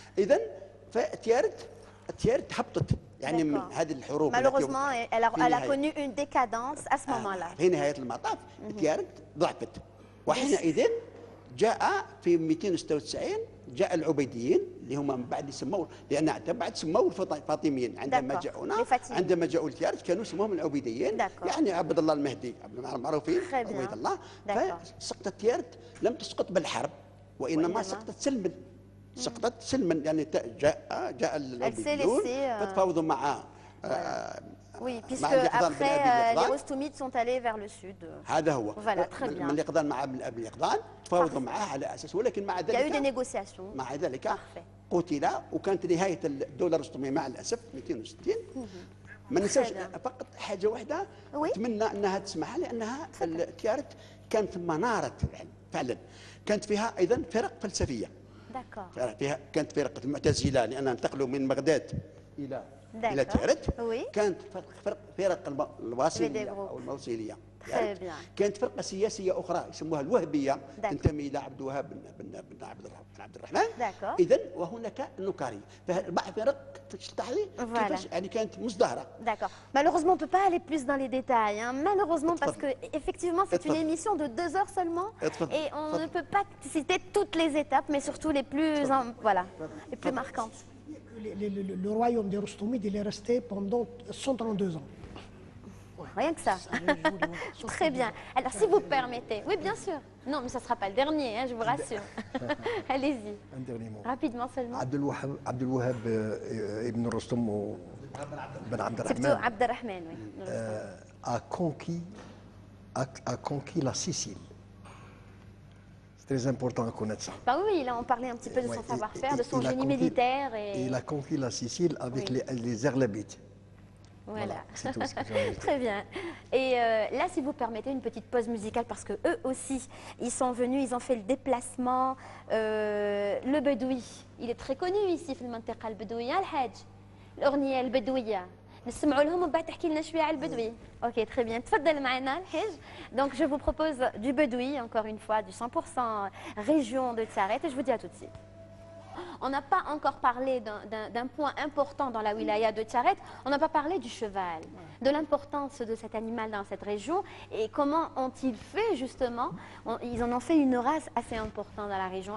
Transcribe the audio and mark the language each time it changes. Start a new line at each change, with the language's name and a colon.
Arabic: إذن فتيارت هبطت يعني من هذه الحروب.
French: Malheureusement, elle a connu une décadence à ce moment-là.
Arabic: في نهاية المطاف تيارت ضعفت. وحينئذ جاء في 296 جاء العبيديين اللي هم من بعد يسموا لأن بعد سموا الفاطميين عندما جاءوا لتيارت كانوا سموهم العبيديين. يعني عبد الله المهدي معروفين عبيد الله. فسقطت تيارت لم تسقط بالحرب وإنما سقطت سلما يعني جاء العبيديون فتفاوضوا مع
French: Oui, puisque après les Ostomides sont allés vers le sud.
Arabic: هذا هو.
French: Voilà, très bien.
Arabic: من اليقظان مع ابن اليقظان تفاوضوا معه على اساس ولكن مع ذلك.
French: Il y a eu des négociations.
Arabic: مع ذلك قتل وكانت نهايه الدوله الرستميه مع الاسف 260. ما ننساوش فقط حاجه واحده اتمنى انها تسمعها لانها تيارت كانت مناره فعلا. كانت فيها ايضا فرق فلسفيه. فيها كانت فرق المعتزله لانها انتقلوا من بغداد الى تيارت. كانت فرق الواصليه او الموصليه. كانت فرقه سياسيه اخرى يسموها الوهبيه تنتمي الى عبد الوهاب بن عبد الرحمن. اذا وهناك النكاري فبعض فرق تحظي كيفاش يعني كانت مزدهره.
French: D'accord. Malheureusement on ne peut pas aller plus dans les détails. Malheureusement parce que effectivement c'est une émission de 2 heures seulement et on ne peut pas citer toutes les étapes mais surtout les plus les plus marquantes. Le royaume des Rostomides il est resté pendant 132 ans. Rien que ça. Très bien. Alors, si vous permettez. Oui, bien sûr. Non, mais ça ne sera pas le dernier, hein, je vous rassure. Allez-y. Un dernier mot. Rapidement seulement.
Arabic: عبد الوهاب ابن رستم بن عبد الرحمن.
French: C'est plutôt Abderrahman, oui. a conquis la Sicile. C'est très important de connaître ça. Bah oui, là on parlait un petit peu de son savoir-faire, de son génie militaire. Et il a conquis la Sicile avec les Erlabites. Voilà, c'est tout ce que j'avais dit. Très bien. Et là, si vous permettez une petite pause musicale, parce que eux aussi, ils sont venus, ils ont fait le déplacement. Le Bedoui, il est très connu ici,
Arabic: في المنطقة البدوية الحاج. الأغنية البدوية. نسمعوا لهم ومن بعد تحكي لنا شوية على البدوي.
French: Ok, très bien.
Arabic: تفضل معنا الحاج.
French: Donc je vous propose du Bedoui, encore une fois, du 100% région de Tiaret, et je vous dis à tout de suite. on n'a pas encore parlé d'un point important dans la wilaya de Tiaret, on n'a pas parlé du cheval, de l'importance de cet animal dans cette région et comment ont-ils fait justement, ils en ont fait une race assez importante dans la région.